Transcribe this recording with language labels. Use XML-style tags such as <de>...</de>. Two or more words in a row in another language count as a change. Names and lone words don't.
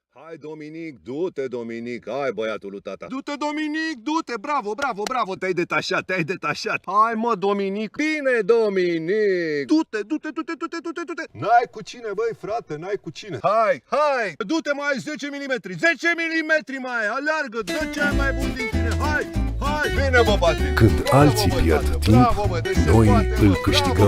<ro>Hai, Dominic, du-te, Dominic, hai, băiatul lui tata. Du-te, Dominic, du-te, bravo, bravo, bravo, te-ai detașat, te-ai detașat. Hai, mă, Dominic, bine, Dominic. Du-te, du-te, du-te, du-te, du-te, du-te. N-ai cu cine, băi, frate, n-ai cu cine. Hai, hai, du-te mai 10 mm, 10 mm mai, aleargă, dă cel mai bun din tine, hai. Hai, bine, bă, Patrick. Când alții pierd timp, noi îl câștigăm.</ro>